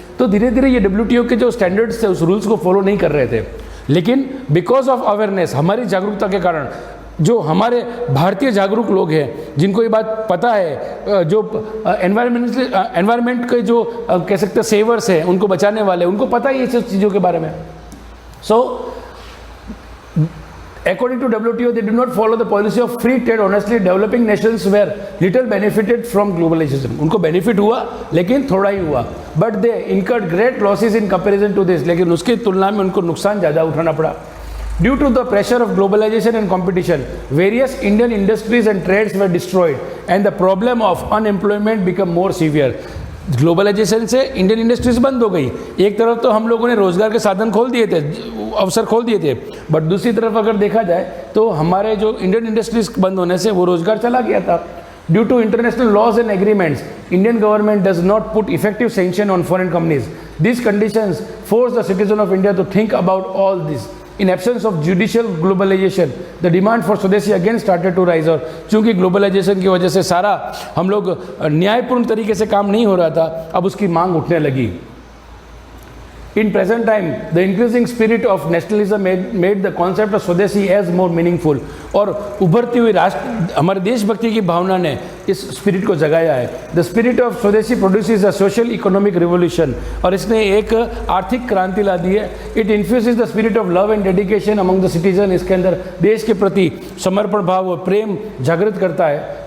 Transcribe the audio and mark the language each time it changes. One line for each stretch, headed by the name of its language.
Hindi: तो धीरे धीरे ये WTO के जो स्टैंडर्ड्स थे उस रूल्स को फॉलो नहीं कर रहे थे, लेकिन बिकॉज ऑफ अवेयरनेस, हमारी जागरूकता के कारण, जो हमारे भारतीय जागरूक लोग हैं जिनको ये बात पता है, जो एनवायरमेंट के जो कह सकते हैं सेवर्स हैं, उनको बचाने वाले, उनको पता है ये सब चीज़ों के बारे में।
English: So according to WTO, they do not follow the policy of free trade. Honestly, developing nations were little benefited from globalization.
Hindi: उनको benefit हुआ लेकिन थोड़ा ही हुआ,
English: but they incurred great losses in comparison to this.
Hindi: लेकिन उसकी तुलना में उनको नुकसान ज़्यादा उठाना पड़ा।
English: Due to the pressure of globalization and competition, various Indian industries and trades were destroyed, and the problem of unemployment became more severe.
Hindi: Globalisation से इंडियन इंडस्ट्रीज बंद हो गई। एक तरफ तो हम लोगों ने रोजगार के साधन खोल दिए थे, अवसर खोल दिए थे, बट दूसरी तरफ अगर देखा जाए तो हमारे जो इंडियन इंडस्ट्रीज बंद होने से वो रोजगार चला गया था।
English: Due to international laws and agreements, Indian government does not put effective sanction on foreign companies. This conditions force the citizen of India to think about all this. In absence of judicial globalization, the demand for swadeshi again started to rise।
Hindi: और चूंकि globalisation की वजह से सारा हम लोग न्यायपूर्ण तरीके से काम नहीं हो रहा था, अब उसकी मांग उठने लगी।
English: In present time, the increasing spirit of nationalism made the concept of swadeshi as more meaningful।
Hindi: और उभरती हुई राष्ट्र हमारे देशभक्ति की भावना ने इस स्पिरिट को जगाया है।
English: the spirit of swadeshi produces a social economic revolution,
Hindi: और इसने एक आर्थिक क्रांति ला दी है।
English: It infuses the spirit of love and dedication among the citizen.
Hindi: इसके अंदर देश के प्रति समर्पण भाव और प्रेम जागृत करता है।